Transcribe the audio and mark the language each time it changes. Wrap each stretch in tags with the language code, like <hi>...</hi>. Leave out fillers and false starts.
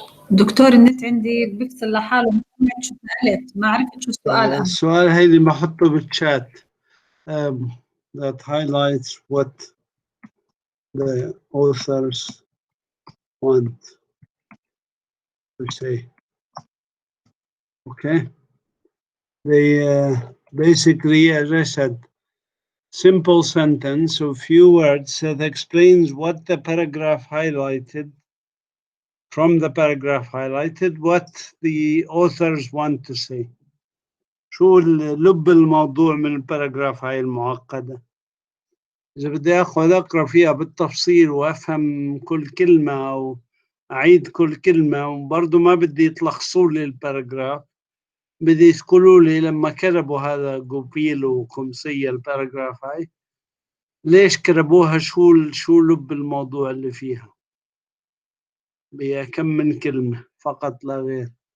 <ar>دكتور النت عندي بيفصل لحاله، ما سمعت شو سألت، ما عرفت شو السؤال أنا. السؤال هيدي بحطه بالشات.</ar> <en>That highlights what the authors want to say. Okay. They basically, as I said, simple sentence of few words that explains what the paragraph highlighted, from the paragraph highlighted, what the authors want to say.</en> <ar>شو لب الموضوع من الباراجراف هاي المعقدة. إذا بدي أقرأ فيها بالتفصيل وأفهم كل كلمة أو أعيد كل كلمة وبرضه ما بدي يتلخصوا لي الباراجراف، بدي يقولوا لي لما كتبوا هذا جوبيل وخمسية الباراجراف هاي ليش كتبوها، شو لب الموضوع اللي فيها، بكم من كلمة فقط لا غير.</ar>